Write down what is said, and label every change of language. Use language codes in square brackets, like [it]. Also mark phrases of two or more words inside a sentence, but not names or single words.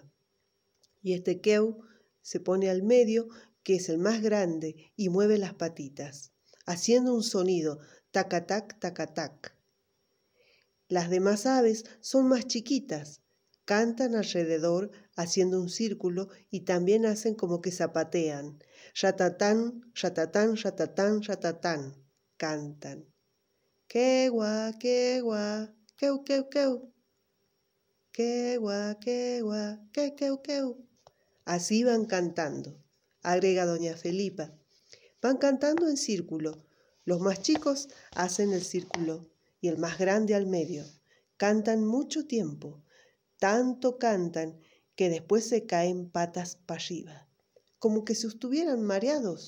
[es] Y este queu se pone al medio, que es el más grande, y mueve las patitas, haciendo un sonido, tacatac, tacatac. Las demás aves son más chiquitas. Cantan alrededor haciendo un círculo y también hacen como que zapatean. Ratatán, ratatán, ratatán, ratatán. Cantan. Quegua, quegua, queu, queu, queu. Quegua, quegua, que, queu, queu. Así van cantando, agrega doña Felipa. Van cantando en círculo. Los más chicos hacen el círculo y el más grande al medio. Cantan mucho tiempo. Tanto cantan que después se caen patas para arriba, como que si estuvieran mareados.